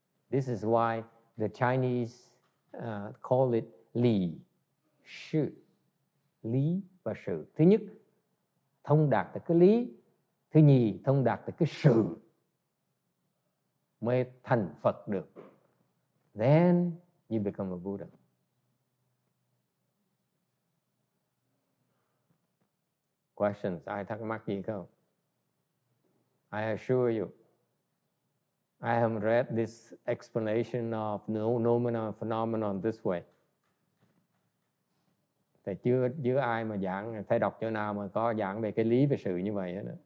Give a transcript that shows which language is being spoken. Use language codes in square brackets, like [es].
[en] This is why the Chinese call it lý, sự. [vi] Lý và sự. Thứ nhất, thông đạt được cái lý. Thứ nhì, thông đạt được cái sự mới thành Phật được. [en] Then you become a Buddha. Questions? [vi] Ai thắc mắc gì không? [en] I assure you, I haven't read this explanation of nomenon phenomenon this way. [vi] Thì chưa ai mà giảng, phải đọc chỗ nào mà có giảng về cái lý về sự như vậy hết.